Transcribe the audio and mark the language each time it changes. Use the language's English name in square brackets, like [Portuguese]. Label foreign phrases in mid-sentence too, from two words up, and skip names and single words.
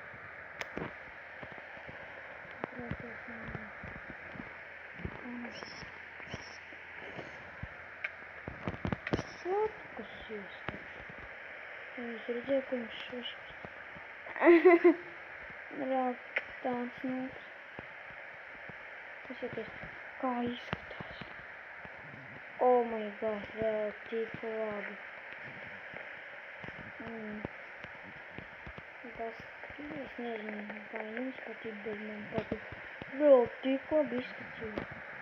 [Latvian] Kas jūs taču? Jūs redzēju, ka viņš šaškas. Reāli tāds nūks. Paskaties, kā izskatās. [English] Oh my god, [Latvian] reāli tik labi. Tas, es nezinu, kā jums patīk, bet man patīk. Reāli tik labi izskatās.